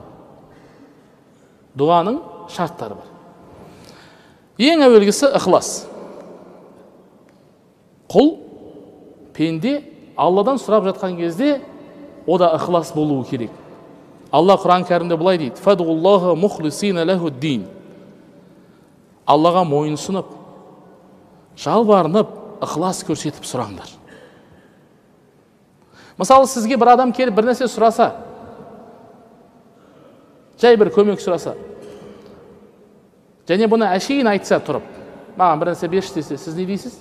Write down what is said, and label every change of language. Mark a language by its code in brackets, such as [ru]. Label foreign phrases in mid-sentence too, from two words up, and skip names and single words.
[kk] Дұғаның шарттары бар. Ең әуелгісі ықылас. Құл, пенде Алладан сұрап жатқан кезде ода ықылас болуы керек. Алла Құран кәрімде былай дейді: [ar] "فادعوا الله مخلصين له الدين". [kk] Аллаға мойынсынып, жалбарынып, ықылас көрсетіп сұраңдар. Мысалы, сізге бір адам келіп бір нәрсе сұраса, жай бір көмек сұраса, және бұны әшейін айтса тұрып, маған бір нәрсе берші десе, сіз не дейсіз?